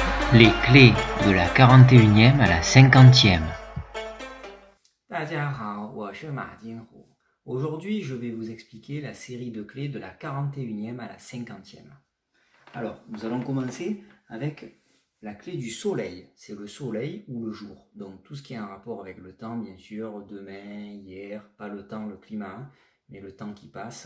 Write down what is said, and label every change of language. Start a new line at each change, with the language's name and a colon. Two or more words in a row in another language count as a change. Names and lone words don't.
French: Les clés de la 41e à la 50e.
Chinese: 大家好，我是马金虎。
French: Aujourd'hui, je vais vous expliquer la série de clés de la 41e à la 50e. Alors, nous allons commencer avec la clé du soleil. C'est le soleil ou le jour. Donc, tout ce qui est en rapport avec le temps, bien sûr, demain, hier, pas le temps, le climat, mais le temps qui passe.